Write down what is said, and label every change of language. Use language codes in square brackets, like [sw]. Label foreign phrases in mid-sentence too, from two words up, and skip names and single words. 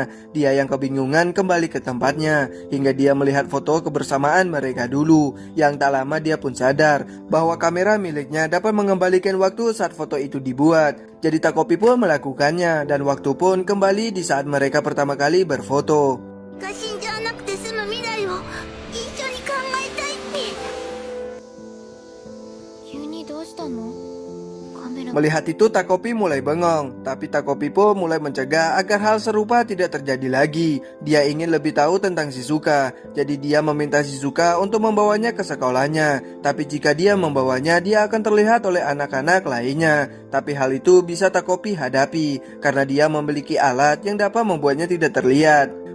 [id] Dia yang kebingungan kembali ke tempatnya hingga dia melihat foto kebersamaan mereka dulu. Yang tak lama dia pun sadar bahwa kamera miliknya dapat mengembalikan waktu saat foto itu dibuat. Jadi Takopi pun melakukannya dan waktu pun kembali di saat mereka pertama kali berfoto. [ja] が死んじゃわなくて済む未来を一緒に考えたいって。急にどうしたの？カメラ。 [id] Melihat itu Takopi mulai bengong, tapi Takopi pun mulai mencegah agar hal serupa tidak terjadi lagi. Dia ingin lebih tahu tentang Shizuka, jadi dia meminta Shizuka untuk membawanya ke sekolahnya. Tapi jika dia membawanya, dia akan terlihat oleh anak-anak lainnya. Tapi hal itu bisa Takopi hadapi, karena dia memiliki alat yang dapat membuatnya tidak terlihat.